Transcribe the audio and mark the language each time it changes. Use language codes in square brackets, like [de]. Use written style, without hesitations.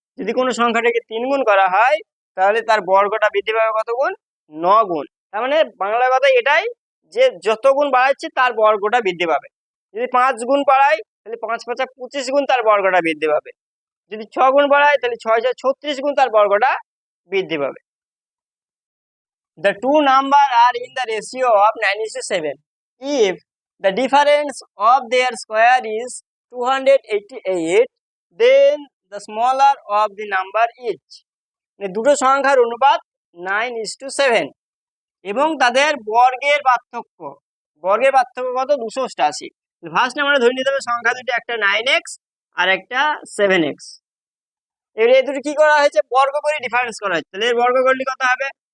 [bn] যদি কোনো সংখ্যাটাকে 3 গুণ করা হয়, তাহলে তার বর্গটা বৃদ্ধি পাবে কত গুণ? 9 গুণ। তার মানে বাংলা কথা এটাই, যে যত গুণ বাড়াচ্ছি তার বর্গটা বৃদ্ধি পাবে। যদি 5 গুণ বাড়াই, তাহলে 5 5 25 গুণ তার বর্গটা বৃদ্ধি পাবে। যদি 6 গুণ বাড়াই, তাহলে 6 6 36 গুণ তার বর্গটা বৃদ্ধি পাবে। [en] The two numbers are in the ratio of 9:7. If the difference of their square is 288, then the smaller of the number is. [bn] দুটো সংখ্যার অনুপাত 9:7 এবং তাদের বর্গের পার্থক্য কত? 288। ফার্স্টে আমরা ধরে নিতে হবে সংখ্যা দুটো, একটা 9x আর একটা 7x। এবার এই দুটো কি করা হয়েছে? বর্গ করে ডিফারেন্স করা হয়েছে। তাহলে এর বর্গ করলে কত হবে?